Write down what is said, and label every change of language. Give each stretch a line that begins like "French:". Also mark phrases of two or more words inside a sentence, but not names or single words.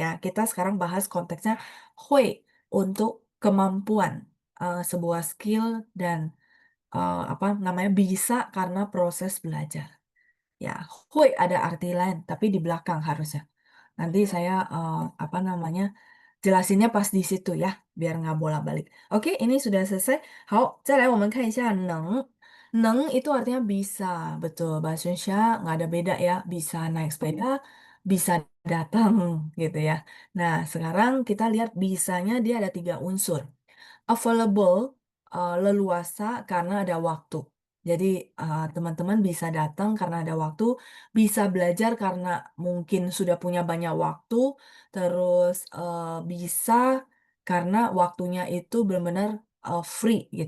Indonesian: Kita sekarang bahas konteksnya hui untuk kemampuan, sebuah skill dan apa namanya bisa karena proses belajar. Ya, hui ada arti lain, tapi di belakang harusnya. Nanti saya apa namanya jelasinnya pas di situ ya, biar nggak bolak-balik. Oke, ini sudah selesai.
Chinese: 好，再来我们看一下能。
Indonesian: 能 itu artinya bisa, betul. Bahasa Indonesia nggak ada beda ya. Bisa naik sepeda, bisa datang gitu ya. Nah, sekarang kita lihat bisanya dia ada tiga unsur. Available, leluasa karena ada waktu. Jadi teman-teman bisa datang karena ada waktu, bisa belajar karena mungkin sudah punya banyak waktu, terus bisa karena waktunya itu benar-benar free gitu.